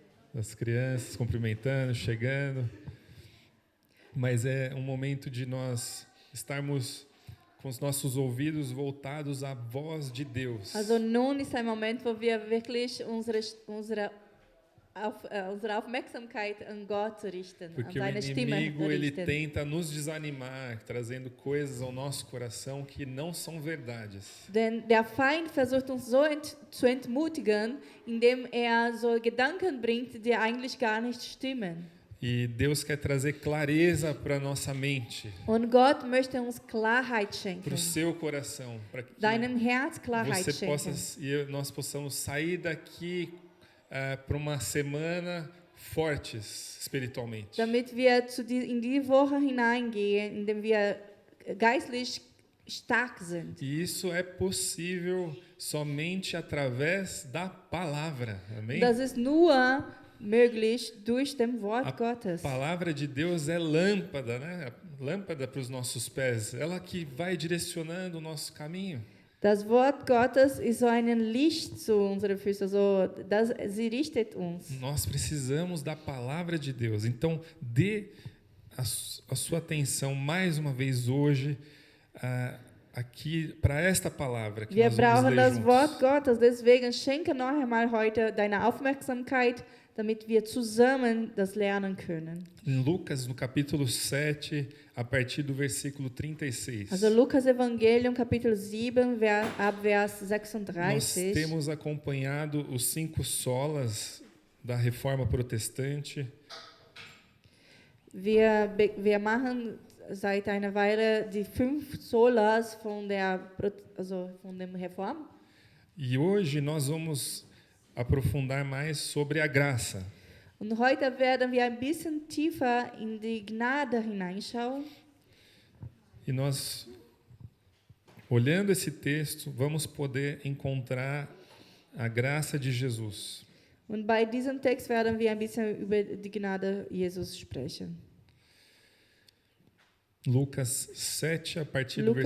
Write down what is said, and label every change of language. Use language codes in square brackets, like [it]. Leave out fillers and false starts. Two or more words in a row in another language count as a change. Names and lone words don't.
[pt] das crianças cumprimentando, chegando. Mas é um momento de nós estarmos com os nossos ouvidos voltados à voz de Deus. [de] Also nun ist ein Moment, wo wir wirklich unsere Aufmerksamkeit an Gott richten, an [pt] Porque o [de] seine Stimme [pt] inimigo, ele [de] richten. [pt] tenta nos desanimar, trazendo coisas ao nosso coração que não são verdades. [de] Denn der Feind versucht uns so zu entmutigen, indem so Gedanken bringt, die eigentlich gar nicht stimmen. [pt] E Deus quer trazer clareza para a nossa mente, [de] Und Gott möchte uns Klarheit [pt] para [de] schenken, [pt] o seu coração, para que [de] deinem Herz Klarheit [pt] você [de] schenken. [pt] possa e nós possamos sair daqui para uma semana fortes espiritualmente. [de] Damit wir in die Woche hineingehen, indem wir geistlich stark sind. [pt] E isso é possível somente através da palavra. Amém? [de] Das ist nur möglich durch dem Wort [pt] A [de] Gottes. [pt] palavra de Deus é lâmpada, né? Lâmpada para os nossos pés. Ela que vai direcionando o nosso caminho. [de] Das Wort Gottes ist so ein Licht zu unseren Füßen, sie richtet uns. [pt] Nós precisamos da palavra de Deus. Então, dê a sua atenção mais uma vez hoje aqui para esta palavra que [de] Wir [pt] nós vamos [de] brauchen [pt] ler [de] das Wort [pt] juntos. [de] Gottes, deswegen schenke noch einmal heute deine Aufmerksamkeit, damit wir zusammen das lernen können. [pt] Em Lucas, no capítulo 7, a partir do versículo 36. [de] Also Lukas Evangelium, Kapitel 7, ab Vers [pt] Nós [de] 36. [pt] temos acompanhado os 5 solas da Reforma Protestante. [de] Wir machen seit einer Weile die 5 Solas von dem Reform. [pt] E hoje nós vamos aprofundar mais sobre a graça. [de] Und heute werden wir ein bisschen tiefer in die Gnade hineinschauen. [pt] E nós, olhando esse texto, vamos poder encontrar a graça de Jesus. [de] Und bei diesem Text werden wir ein bisschen über die Gnade Jesus sprechen. [pt] Lucas 7, a partir do